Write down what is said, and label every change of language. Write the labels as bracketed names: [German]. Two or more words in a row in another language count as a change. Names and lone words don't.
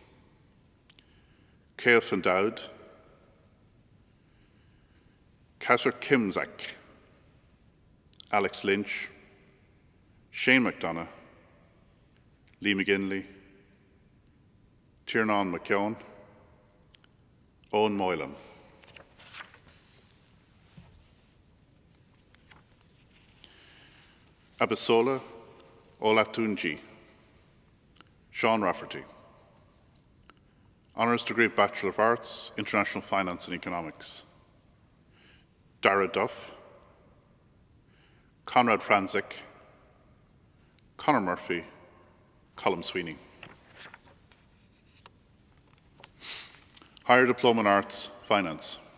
[English] Cale van Dowd, Cather Kimzak, Alex Lynch, Shane McDonough, Lee McGinley, Tiernan McKeown, Owen Moylan. Abisola Olatunji, Sean Rafferty. Honours degree of Bachelor of Arts, International Finance and Economics. Dara Duff, Conrad Franzik, Conor Murphy, Colm Sweeney. Higher Diploma in Arts, Finance.